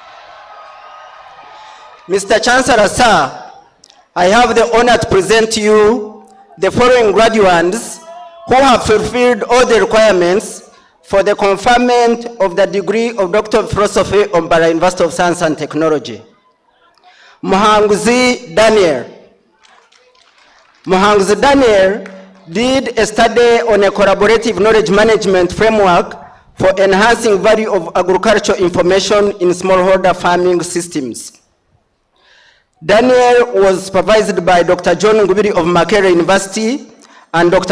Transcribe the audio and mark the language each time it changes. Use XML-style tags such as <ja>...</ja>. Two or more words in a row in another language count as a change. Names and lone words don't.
<en>Mr. Chancellor, sir, I have the honor to present to you the following graduates who have fulfilled all the requirements for the conferment of the degree of Doctor of Philosophy of Mbarara University of Science and Technology. Muhanguzi Daniel. Muhanguzi Daniel did a study on a collaborative knowledge management framework for enhancing value of agricultural information in smallholder farming systems. Daniel was supervised by Dr. John Ngubiri of Makerere University and Dr.</en>